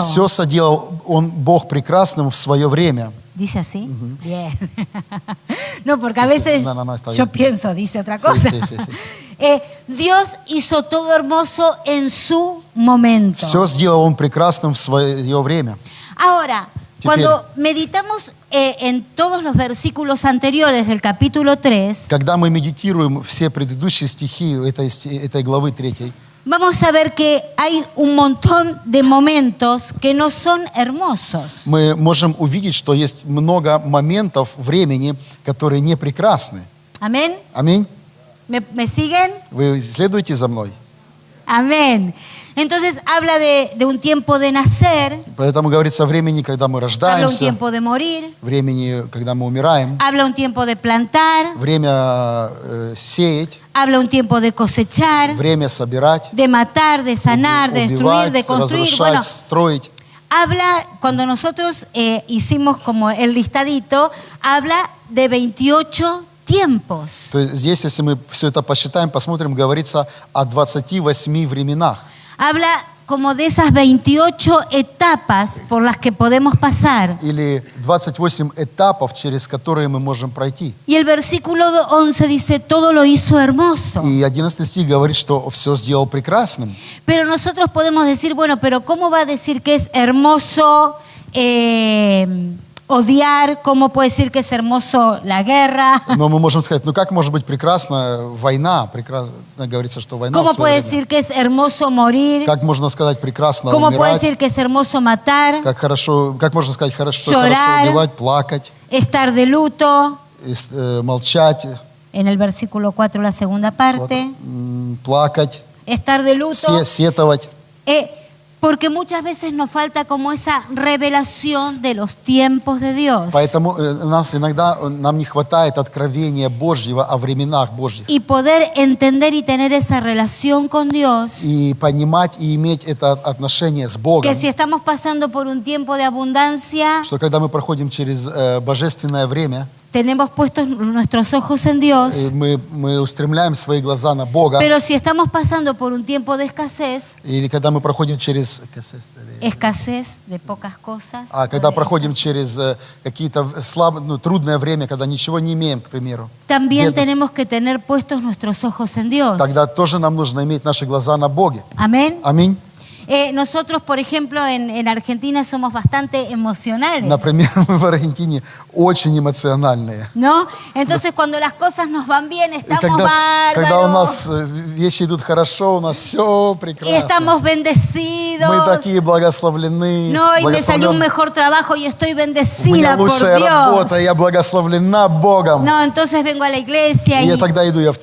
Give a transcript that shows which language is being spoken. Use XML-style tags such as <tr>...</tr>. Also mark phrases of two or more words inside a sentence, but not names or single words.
<ru>все соделал Бог прекрасным в свое время.</ru> <es>¿Dice así? Bien. No, porque a veces No, está yo bien. pienso, dice otra cosa. Sí. Dios hizo todo hermoso en su momento.</es> <ru>Все сделал Он прекрасным в свое время.</ru> <es>Ahora, cuando meditamos en todos los versículos anteriores del capítulo 3,</es> <ru>Когда мы медитируем все предыдущие стихи этой главы 3,</ru> <es>vamos a ver que hay un montón de momentos que no son hermosos.</es> <ru>мы можем увидеть, что есть много моментов времени, которые не прекрасны.</ru> <es>Amén.</es> <ru>Аминь.</ru> <es>¿Me siguen?</es> <ru>Вы следуете за мной?</ru> <es>Amén. Entonces habla de un tiempo de nacer,</es> <ru>Поэтому говорится о времени, когда мы</ru> <es>habla un</es> <ru>рождаемся,</ru> <es>tiempo de morir,</es> <ru>времени, когда мы умираем,</ru> <es>habla un tiempo de plantar,</es> <ru>время сеять,</ru> <es>habla un tiempo de cosechar,</es> <ru>время собирать,</ru> <es>de matar, de sanar, de destruir,</es> <ru>убивать,</ru> <es>de construir.</es> <ru>разрушать,</ru> <es>Bueno,</es> <ru>строить.</ru> <es>habla, cuando nosotros hicimos como el listadito, habla de 28 tiempos.</es> <ru>То есть здесь, если мы все это посчитаем, посмотрим, говорится о 28 временах.</ru> <es>Habla como de esas 28 etapas por las que podemos pasar.</es> <ru>Или 28 этапов, через которые мы можем пройти.</ru> <es>Y el versículo 11 dice, todo lo hizo hermoso.</es> <ru>И 11 стих говорит, что все сделал прекрасным.</ru> <es>Pero nosotros podemos decir, bueno, pero ¿cómo va a decir que es hermoso odiar? ¿Cómo puede decir que es hermoso la guerra?</es> <ru>Но мы можем сказать, ну как может быть прекрасна война? Прекрасно говорится, что война в</ru> <es>¿Cómo</es> <ru>свое</ru> <es>puede</es> <ru>время.</ru> <es>decir que es hermoso morir?</es> <ru>Как можно сказать прекрасно</ru> <es>¿Cómo puede</es> <ru>умирать?</ru> <es>decir que es hermoso matar?</es> <ru>Как можно сказать хорошо,</ru> <es>Llorar.</es> <ru>хорошо убивать, плакать,</ru> <es>Estar de luto.</es> <ru>молчать,</ru> <es>En el versículo 4, la segunda parte.</es> <ru>плакать,</ru> <es>Estar de luto.</es> <ru>сетовать.</ru> <es>Porque muchas veces nos falta como esa revelación de los tiempos de Dios.</es> <ru>Поэтому нам не хватает откровения Божьего о временах Божьих.</ru> <es>Y poder entender y tener esa relación con Dios.</es> <ru>И понимать и иметь это отношение с Богом.</ru> <es>Que si estamos pasando por un tiempo de abundancia,</es> <ru>Что когда мы проходим через божественное время,</ru> <es>tenemos puestos nuestros ojos en Dios.</es> <ru>мы устремляем свои глаза на Бога.</ru> <es>Pero si estamos pasando por un tiempo de escasez,</es> <ru>Или когда мы проходим через...</ru> <es>escasez de pocas cosas,</es> <ru>когда проходим через какие-то трудное время, когда ничего не имеем, к примеру.</ru> <es>también</es> <ru>бедность,</ru> <es>tenemos que tener puestos nuestros ojos en Dios.</es> <ru>Тогда тоже нам нужно иметь наши глаза на Боге.</ru> <es>Amén.</es> <ru>Аминь.</ru> <es>Nosotros, por ejemplo, en Argentina somos bastante emocionales,</es> <ru>Например, мы в Аргентине очень эмоциональные.</ru> <es>¿no? Entonces, cuando las cosas nos van bien,</es> <ru>И</ru> <es>estamos</es> <ru>когда у</ru> <es>bárbaros</es> <ru>нас вещи идут хорошо, у нас все</ru> <es>y</es> <ru>прекрасно.</ru> <es>estamos bendecidos.</es> <ru>Мы такие благословлены.</ru> <es>No, y me salió un</es> <ru>благословлены.</ru> <es>mejor trabajo y estoy</es> <ru>У меня</ru> <es>bendecida por</es> <ru>лучшая</ru> <es>Dios.</es> <ru>работа, я благословлена Богом.</ru> <es>No, entonces vengo a la iglesia</es> <ru>И</ru> <es>y</es> <ru>тогда иду я в</ru>